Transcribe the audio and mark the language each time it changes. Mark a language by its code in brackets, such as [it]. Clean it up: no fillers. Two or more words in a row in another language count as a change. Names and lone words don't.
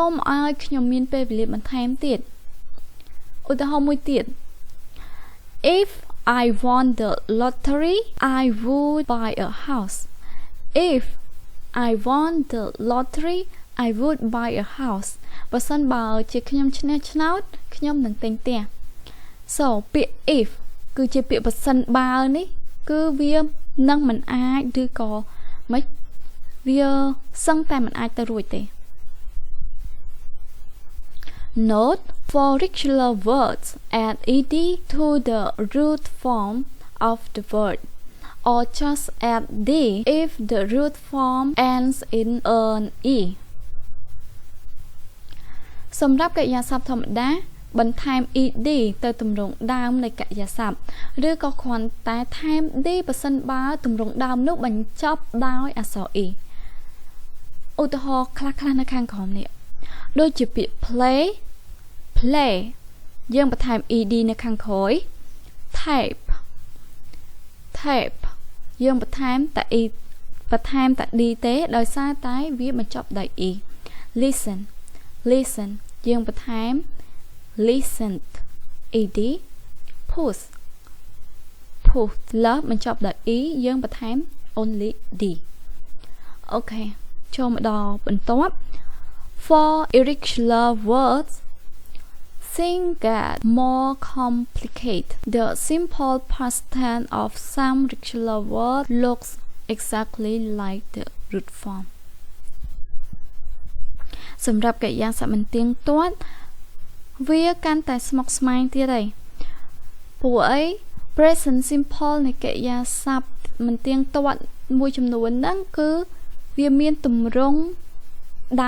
[km] មឲ្យខ្ញុំមានពេលវេលាបន្ថែមទៀតឧទាហរណ៍មួយទៀត [en] If I won the lottery I would buy a house If I won the lottery I would buy a house [km] បើសិនបើជាខ្ញុំឈ្នះឆ្នោតខ្ញុំនឹងទិញផ្ទះ So ពាក្យ if គឺជាពាក្យបើសិនបើនេះគឺវានឹងមិនអាចឬក៏មិនវាសឹងតែមិនអាចទៅរួចទេ [en] Note for regular words add ed to the root form of the word or just add d if the root form ends in an e [km] សម្រាប់កិរិយាសព្ទធម្មតាបន្ថែម ed ទៅទម្រង់ដើមនៃកិរិយាសព្ទឬក៏គ្រាន់តែថែម d បើសិនបើទម្រង់ដើមនោះបញ្ចប់ដោយអក្សរ e ឧទាហរណ៍ខ្លះៗនៅខាងក្រោមនេះដូចជាពាក្យ play យើងបន្ថែម ed នៅខាងក្រោយ tape យើងបន្ថែមតែ e បន្ថែមតែ d ទេដោយសារតែវាបញ្ចប់ដោយ e listen យើងបន្ថែម listened ed push លើបញ្ចប់ដោយ e យើងបន្ថែម [en] only d [km] អូខេចូលមកដល់បន្ទាប់ [en] for irregular words things get more complicated the simple past tense of some regular word looks exactly like the root form [km] សម្រាប់កិរិយាសព្ទមិនទៀងទាត់វាកាន់តែស្មុគស្មាញទៀតហើយព្រោះអី [en] present simple [km] នៃកិរិយាសព្ទមិនទៀងទាត់មួយចំនួនហ្នឹងគឺវាមានទម្រង់ដើ